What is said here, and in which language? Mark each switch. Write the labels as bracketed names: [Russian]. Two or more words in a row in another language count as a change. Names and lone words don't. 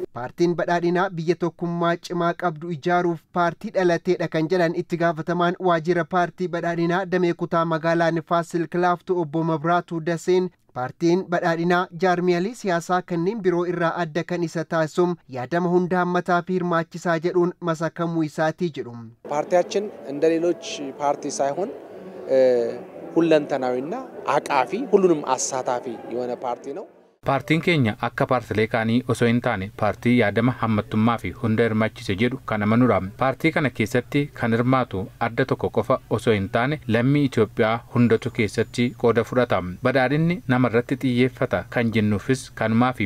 [Oromo] Paartiin badhaadhinaa biyya tokkummaa cimaa qabdu ijaaruuf paartii dhalateedha kan jedhan itti gaafatamaan waajjira paartii badhaadhinaa damee kutaa magaalaa Nifaas Silk Laaftoo obbo Mabraatuu Daseen paartiin badhaadhinaa jaarmiyaalee siyaasaa kanneen biroo irraa adda kan isa taasisuun yaadama hunda hammataa fi hirmaachisaa jedhuun masakamuu isaatii jedhu. [Amharic] ፓርቲያችን እንደ ሌሎች ፓርቲ ሳይሆን ሁለንተናዊና አቃፊ ሁሉንም አሳታፊ የሆነ ፓርቲ ነው። [Oromo] Paartiin keenya akka paartilee kaanii osoo hin taane paartii yaadama hammattummaa fi hunda hirmaachise jedhu kan amanuudha. Paartii kana keessatti kan hirmaatu adda tokko qofa osoo hin taane lammii Itoophiyaa hundatu keessatti qooda fudhata. Badhaadhinni namarratti xiyyeeffata kan jennuufis kanumaaf.